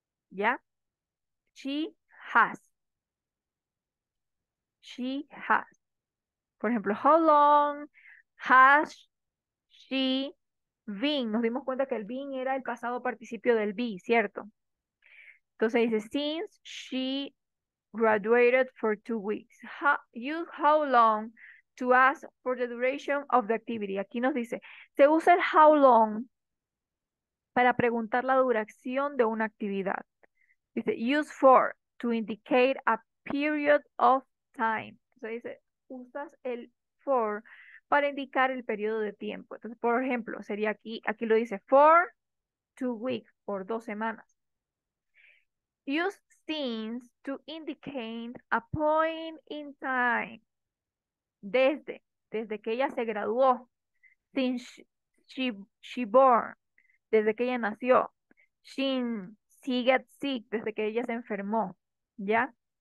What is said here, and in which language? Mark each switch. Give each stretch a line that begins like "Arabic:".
Spanish: ¿Ya?
English: She has. She has.
Spanish: Por ejemplo,
English: how long has she been?
Spanish: Nos dimos cuenta que el been era el pasado participio del be, ¿cierto? Entonces dice,
English: since she graduated for 2 weeks. Use how long to ask for the duration of the activity.
Spanish: Aquí nos dice, se usa el how long para preguntar la duración de una actividad. Dice,
English: use for to indicate a period of time.
Spanish: Entonces dice, usas el for para indicar el periodo de tiempo. Entonces, por ejemplo, sería aquí lo dice
English: for 2 weeks,
Spanish: por 2 semanas.
English: Use since to indicate a point in time.
Spanish: Desde que ella se graduó.
English: Since she born,
Spanish: desde que ella nació.
English: Since she get sick,
Spanish: desde que ella se enfermó. ¿Ya?